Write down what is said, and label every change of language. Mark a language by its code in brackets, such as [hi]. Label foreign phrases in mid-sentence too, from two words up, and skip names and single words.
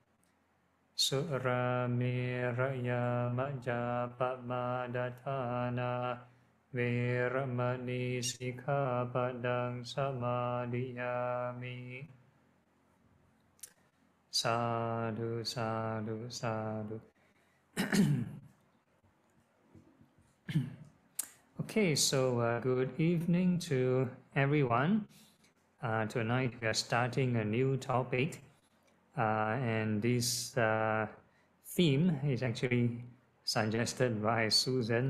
[pi] Suramiraya majapamadatthana viramani sikkhapadang samadhiyami. Sadhu, sadhu, sadhu. [en] Okay, so good evening to everyone. Tonight we are starting a new topic. And this theme is actually suggested by Susan.